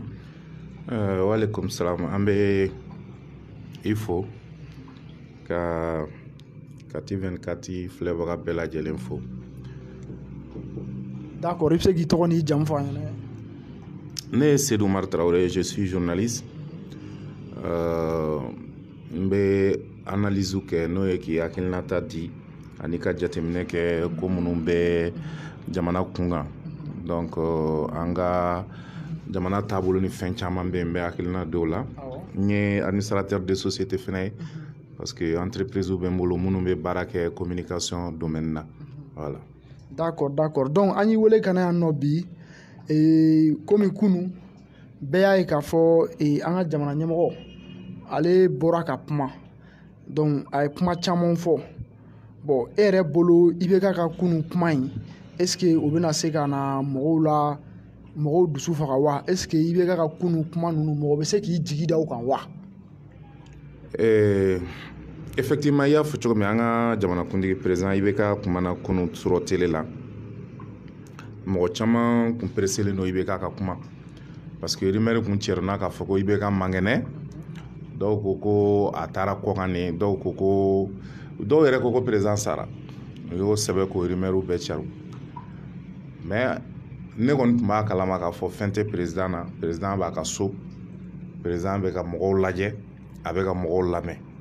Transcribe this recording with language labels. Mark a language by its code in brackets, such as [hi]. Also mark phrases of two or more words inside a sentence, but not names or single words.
[bm] Waaleykum salam an bɛ i fo ka Kati 24 filɛbaga bɛɛ lajɛlen fo. D'accord, i bɛ se k'i tɔgɔ n'i jamu fɔ an ɲɛna. Ne ye Seyidu Umaru Tarawele, [fr] je suis journaliste. [bm] N bɛ analyse kɛ n'o ye k'i hakilinata di ani ka jateminɛ kɛ ko minnu bɛ jamana kunkan donc an ka jamana taabolo ni fɛn caman bɛ yen n bɛ hakilina dɔw la n ye [fr] administrateur de société [bm] fɛnɛ ye [fr] parce que [bm] entreprise bɛ n bolo minnu bɛ baara kɛ [fr] communication domaine [bm] na voilà. D'accord donc an y'i wele ka na yan nɔ bi komi kunu bɛɛ y'a ye k'a fɔ an ka jamana ɲɛmɔgɔ ale bɔra ka kuma donc a ye kuma caman fɔ bon e yɛrɛ bolo IBK ka kunu kuma in [fr] est ce que [bm] o bɛna se ka na mɔgɔw dusu faga wa [fr] est ce que [bm] IBK ka kunu kuma ninnu mɔgɔ bɛ se k'i jigi da o kan wa. Effectivement i y'a fɔ cogo min an ka jamanakuntigi président IBK kumana kunu surɔ télé la mɔgɔ caman kun pereselen don IBK ka kuma [fr] parce que rumeur [bm] kun cɛrina k'a fɔ ko IBK man kɛnɛ dɔw ko a taara kɔkan de dɔw yɛrɛ ko président sara u y'o sɛbɛn k'o rumeur bɛɛ cɛru mais ne kɔni tun b'a kalama k'a fɔ fɛn tɛ président na président b'a ka so président bɛ ka mɔgɔw lajɛ a bɛ ka mɔgɔw lamɛn